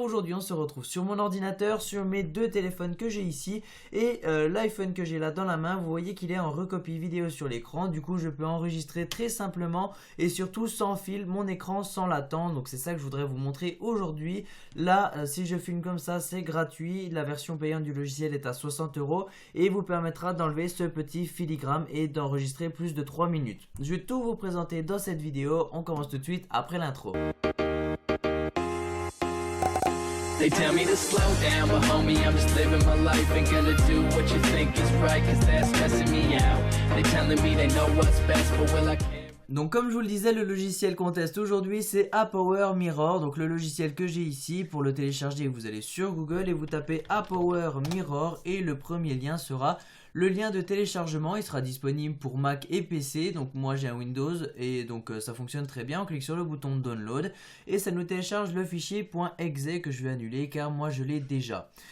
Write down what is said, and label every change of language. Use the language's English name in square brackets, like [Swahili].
[French] Aujourd'hui on se retrouve sur mon ordinateur, sur mes deux téléphones que j'ai ici et l'iPhone que j'ai là dans la main, vous voyez qu'il est en recopie vidéo sur l'écran, du coup je peux enregistrer très simplement et surtout sans fil mon écran sans latence, donc c'est ça que je voudrais vous montrer aujourd'hui. Là si je filme comme ça c'est gratuit, la version payante du logiciel est à 60 € et vous permettra d'enlever ce petit filigrane et d'enregistrer plus de 3 minutes. Je vais tout vous présenter dans cette vidéo, on commence tout de suite après l'intro. [English] They tell me to slow down, but homie, I'm just living my life. Ain't gonna do what you think is right, cause that's stressing me out. They telling me they know what's best, but will I care? [French] Donc comme je vous le disais, le logiciel qu'on teste aujourd'hui c'est APower Mirror, donc le logiciel que j'ai ici. Pour le télécharger vous allez sur Google et vous tapez APower Mirror et le premier lien sera le lien de téléchargement. Il sera disponible pour Mac et PC, donc moi j'ai un Windows et donc ça fonctionne très bien. On clique sur le bouton Download et ça nous télécharge le fichier .exe que je vais annuler car moi je l'ai déjà.